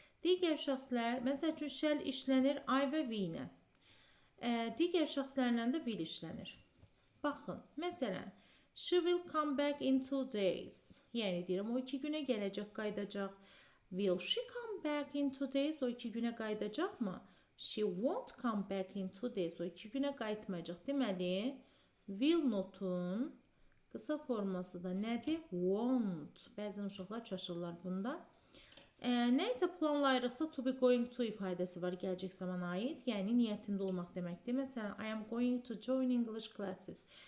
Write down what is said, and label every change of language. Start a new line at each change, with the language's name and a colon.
Azerbaijani: Digər şəxslər, məsəl üçün shall işlənir I və we ilə. Digər şəxslərlə də will işlənir. Baxın, məsələn,
English: she will come back in 2 days.
Azerbaijani: Yəni deyirəm, o 2 günə gələcək, qaydacaq.
English: Will she come back in 2 days?
Azerbaijani: O 2 günə qaydacaqmı?
English: She won't come back in 2 days.
Azerbaijani: O 2 günə qayıtmayacaq. Deməli, will notun qısa forması da nədir? Won't. Bəzən uşaqlar çaşırlar bunda. Nəysə planlayırıqsa to be going to ifadəsi var gələcək zamana aid. Yəni niyyətində olmaq deməkdir. Məsələn,
English: I am going to join English classes.